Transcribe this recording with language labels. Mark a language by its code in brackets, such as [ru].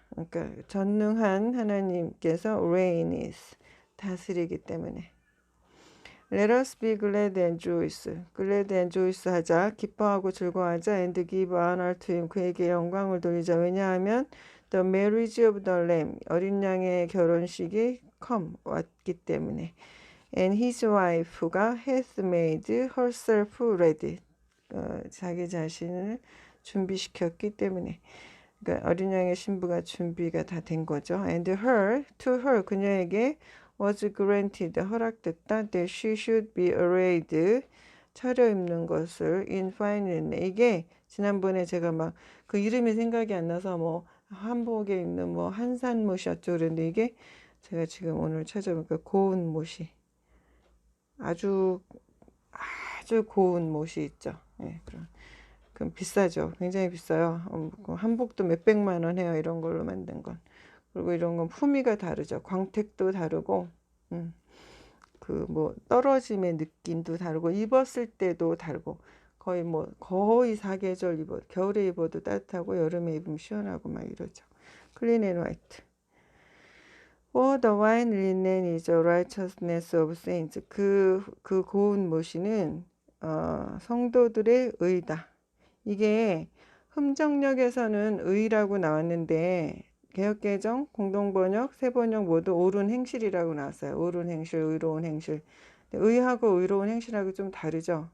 [ko] 그러니까 전능한 하나님께서 [en] reigns [ko] 다스리기 때문에 [en] Let us be glad and rejoice [ko] 하자 기뻐하고 즐거워하자 [en] and give honor to him [ko] 그에게 영광을 돌리자 왜냐하면 [en] the marriage of the lamb [ko] 어린 양의 결혼식이 왔기 때문에 [en] and his wife [ko] 가 [en] hath made herself ready [ko] 자기 자신을 준비시켰기 때문에 그러니까 어린 양의 신부가 준비가 다 된 거죠. [en] And to her [ko] 그녀에게 [en] was granted [ko] 허락됐다. [en] That she should be arrayed [ko] 차려입는 것을 [en] in fine linen [ko] 이게 지난번에 제가 막 그 이름이 생각이 안 나서 뭐 한복에 입는 뭐 한산못이었죠. 그런데 이게 제가 지금 오늘 찾아보니까 고운 못이 아주 아주 고운 못이 있죠. 예, 그럼 비싸죠. 굉장히 비싸요. 한복도 몇백만 원 해요. 이런 걸로 만든 건. 그리고 이런 건 품위가 다르죠. 광택도 다르고, 그 뭐 떨어짐의 느낌도 다르고, 입었을 때도 다르고, 거의 사계절 겨울에 입어도 따뜻하고, 여름에 입으면 시원하고 막 이러죠. [en] 클린 앤 화이트. For the white linen is the righteousness of saints. [ko] 그 고운 모시는 성도들의 의다. 이게 흠정역에서는 의라고 나왔는데 개역개정, 공동번역, 새번역 모두 옳은 행실이라고 나왔어요. 옳은 행실, 의로운 행실. 의하고 의로운 행실하고 좀 다르죠.